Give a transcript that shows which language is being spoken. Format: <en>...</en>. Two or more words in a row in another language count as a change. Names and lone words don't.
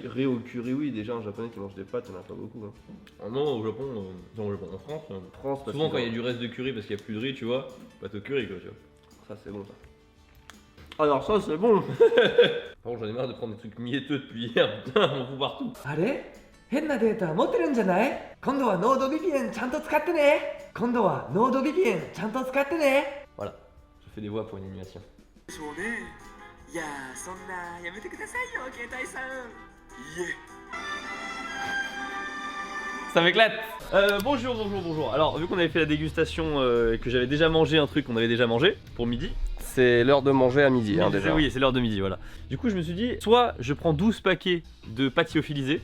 <fr>Riz au curry, oui, déjà un japonais qui mange des pâtes, il n'y en a pas beaucoup. Hein. Ah non, au Japon, non au Japon, en France. France, parce Souvent que- quand il y a du reste de curry parce qu'il n'y a plus de riz, tu vois, pâte au curry quoi, tu vois. Ça, c'est bon ça. Alors, ça, c'est bon. Par contre j'en ai marre de prendre des trucs mietteux depuis hier, putain, on fout partout.</fr> <ja>あれ変なデータ持ってるんじゃない？今度はノード VPN ちゃんと使ってね。今度はノード VPN ちゃんと使ってね。</ja> <fr>Voilà, je fais des voix pour une animation.</fr> <ja>そうね。いやーそんなやめてくださいよ携帯さん。いえ。</ja> <fr>Ça m'éclate. Bonjour. Alors vu qu'on avait fait la dégustation et que j'avais déjà mangé un truc qu'on avait déjà mangé pour midi. C'est l'heure de manger à midi, hein, déjà. Oui, c'est l'heure de midi, voilà. Du coup je me suis dit, soit je prends 12 paquets de pâtes lyophilisées.</fr>